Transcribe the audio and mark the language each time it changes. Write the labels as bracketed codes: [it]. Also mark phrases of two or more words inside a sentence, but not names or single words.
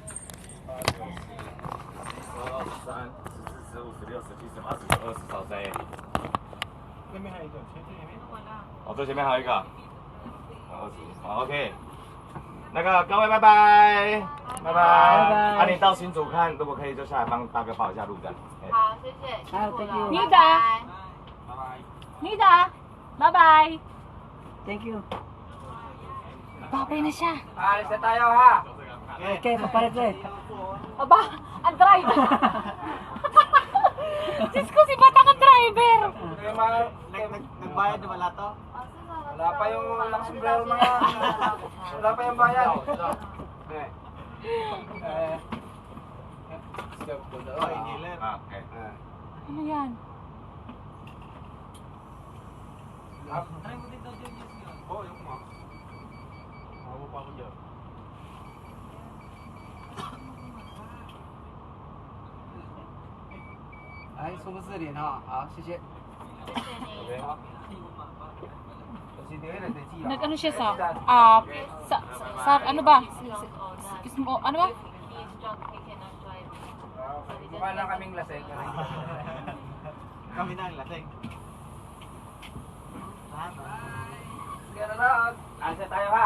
[zh] 23、24、25、26、27、28、29、30、31。那边还有一个，哦，最前面还有一个。好 ，OK。那个各位，拜拜，拜拜。啊，你到新竹看，如果可以就下来帮大哥报一下路的。好，谢谢。 [en] 好 ，thank you. [zh] 你的，你的，bye-bye. [en] Thank you. [tl] Babay na siya. Alis na tayo ha. Okay, papalit na Aba, ang driver. Diyos ko, si Batang ang driver. Nagbayad na wala to? Wala pa yung lang sombrero mga. Wala pa yung bayad. Okay. Ano yan? Ay, [zh] 说个字典哈，好，谢谢。 [tl] Nag-ano siya sa ano ba? Ano ba? Mukha lang kaming laseng. Kami na ang laseng. Sige na lang. Alis tayo ha.